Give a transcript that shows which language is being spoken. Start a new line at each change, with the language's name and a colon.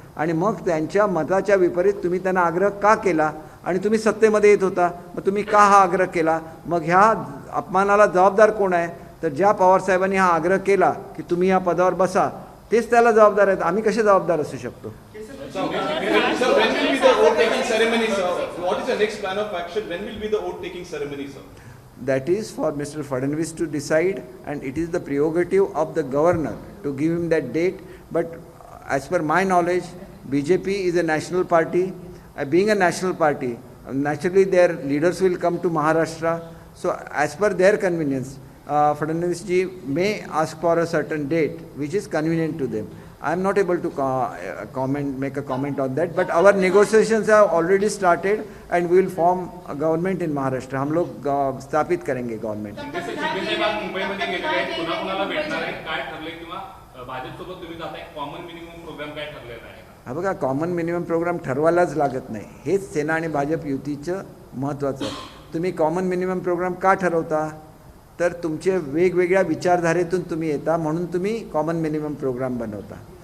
Marathi: आणि मग त्यांच्या मताच्या विपरीत तुम्ही त्यांना आग्रह का केला, आणि तुम्ही सत्तेमध्ये येत होता, मग तुम्ही का हा आग्रह केला? मग ह्या अपमानाला जबाबदार कोण आहे? तर ज्या पवारसाहेबांनी हा आग्रह केला की तुम्ही या पदावर बसा, तेच त्याला जबाबदार आहेत। आम्ही कसे जबाबदार असू शकतो?
English: Sir, when will be the oath taking ceremony, sir? What is the next plan of action? When will be the oath taking ceremony, sir? That is for Mr. Fadnavis to decide, and it is the prerogative of the governor to give him that date. But as per my knowledge, BJP is a national party. Being a national party, naturally their leaders will come to Maharashtra. So as per their convenience, Fadnavis ji may ask for a certain date which is convenient to them. I am not able to make a comment on that, but our negotiations have already started and we will form a government in Maharashtra.
Hindi: हम लोग स्थापित करेंगे government.
Marathi: Shinde साहेब आज मुंबईमध्ये गेलेले आहेत, कुणाकुणाला भेटणार आहेत, काय ठरले किंवा भाजपसोबत तुम्ही जाताय, कॉमन मिनिमम प्रोग्राम काय ठरलेला आहे का? हा बघा, कॉमन मिनिमम प्रोग्राम ठरवायलाच लागत नाही. हेच सेना आणि भाजप युतीचं महत्त्वाचं आहे. तुम्ही कॉमन मिनिमम प्रोग्राम का ठरवता? तर तुमचे वेगवेगळ्या विचारधारेतून तुम्ही येता म्हणून तुम्ही कॉमन मिनिमम प्रोग्राम बनवता.